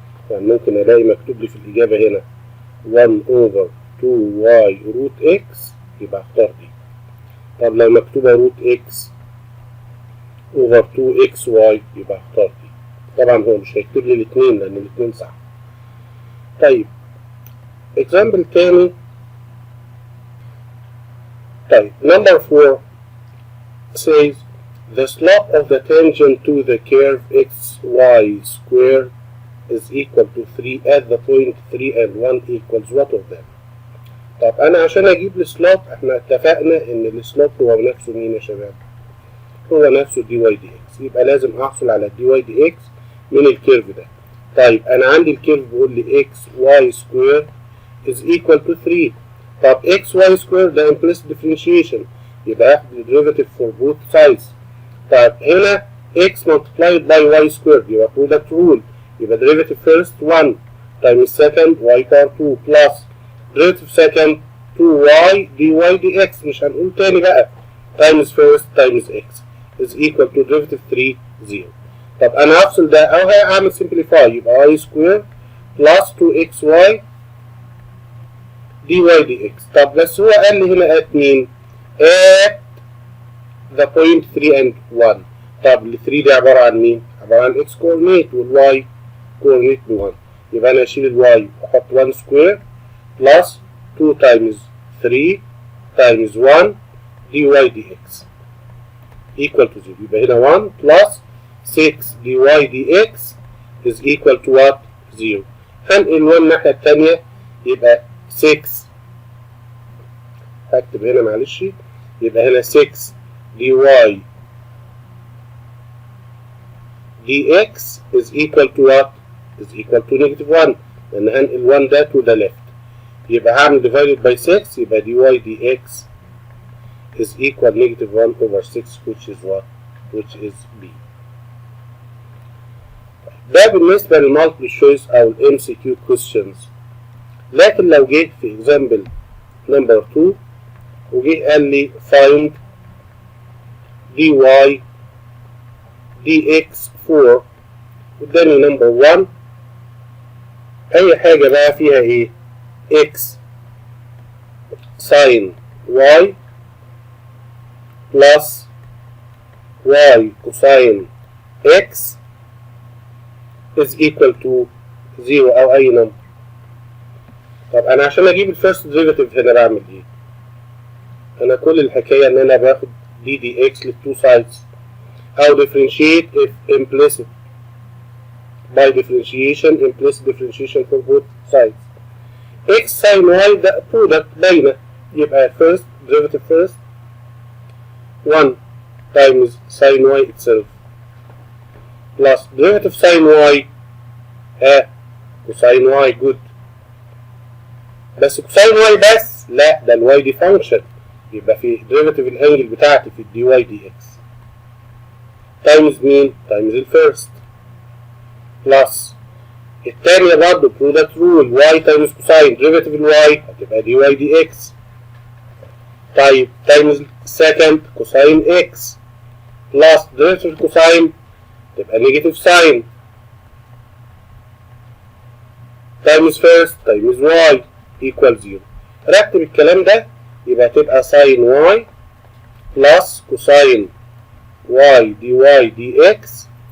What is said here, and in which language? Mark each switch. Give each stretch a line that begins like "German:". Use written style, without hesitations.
Arabic: يعني ممكن ألاقي مكتوب لي في الإجابة هنا 1 over 2y root x يبقى اختار دي. طب لو مكتوبة روت x over 2xy يبقى اختار دي. طبعا هو مش هيكتب لي الاتنين لأن الاتنين صح. طيب
English: example تاني.
Arabic: طيب
English: number 4 says the slope of the tangent to the curve xy squared is equal to 3 at the point 3 and 1 equals what of them.
Arabic: طب أنا عشان أجيب السلوب احنا اتفقنا إن السلوب هو نفسه مين يا شباب؟ هو نفسه دي واي دي اكس، يبقى لازم أحصل على دي واي دي اكس من الكيرف ده. طيب أنا عندي الكيرف بيقول لي
English: X y square is equal to 3.
Arabic: طب اكس واي سكوير ده
English: implicit differentiation
Arabic: يبقى هاخد الديريفاتيف
English: for both sides. طيب هنا x multiplied by y squared يبقى product rule يبقى derivative first 1 times second y power 2 plus derivative second 2y dy dx
Arabic: مش هنقول تاني بقى
English: times first times x is equal to derivative 3 0.
Arabic: طب انا هفصل ده او هعمل simplify يبقى
English: y squared plus 2xy dy dx.
Arabic: طب بس هو قال لي هنا at مين؟
English: at the point 3 and 1.
Arabic: طب ال 3 دي عبارة عن مين؟ عبارة عن
English: x coordinate
Arabic: وال y coordinate ب 1. يبقى أنا أشيل ال y وأحط
English: 1 square plus 2 times 3 times 1 dy dx equal to 0.
Arabic: يبقى هنا
English: 1 plus 6 dy dx is equal to what؟ 0.
Arabic: هنقل 1 الناحية التانية يبقى 6 هكتب هنا معلش يبقى هنا 6
English: dy dx is equal to what? is equal to negative 1
Arabic: لأن هنقل 1 ده
English: to the left
Arabic: يبقى هعمل
English: divided by 6 يبقى dy dx is equal negative 1 over 6 which is what? which is B.
Arabic: ده بالنسبة للمالتيبل choice أو ال
English: MCQ questions.
Arabic: لكن لو جيت في
English: example number 2 وجه قال لي find dy dx 4
Arabic: قدامي number 1 أي حاجة بقى فيها إيه؟
English: x sin y plus y cosine x is equal to 0 أو أي number.
Arabic: طب أنا عشان أجيب الفيرست ديريفاتيف هنا بعمل إيه؟ أنا كل الحكاية إن أنا باخد دي دي إكس للتو سايدز أو
English: differentiate if implicit by differentiation implicit differentiation for both sides. x sin y ده product باينة
Arabic: يبقى
English: first derivative first 1 times sin y itself plus derivative sin y cosine y good
Arabic: بس cosine y بس لا ده ال y دي function يبقى في derivative الانجل بتاعتي في الدي واي دي اكس
English: times مين؟ times
Arabic: الفيرست plus التانية برضه product rule y times cosine derivative ال y هتبقى دي واي دي اكس
English: طيب times second cosine x plus derivative الكوساين تبقى negative sine times first times y equal 0.
Arabic: رتب الكلام ده يبقى تبقى
English: sine y plus cosine y d y d x,